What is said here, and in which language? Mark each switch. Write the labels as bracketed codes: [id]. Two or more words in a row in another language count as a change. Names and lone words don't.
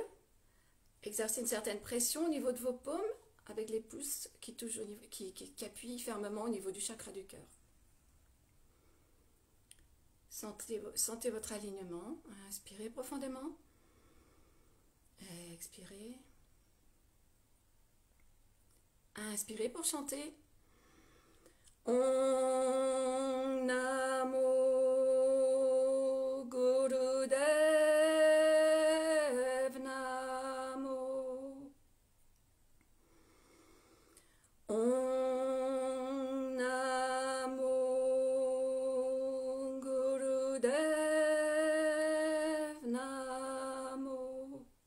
[fr] Exercez une certaine pression au niveau de vos paumes avec les pouces qui appuient fermement au niveau du chakra du cœur. Sentez votre alignement. Inspirez profondément. Expirez. Inspirez pour chanter. [sa] Om Namo Gurudev Namo. Om Namo Gurudev Namo.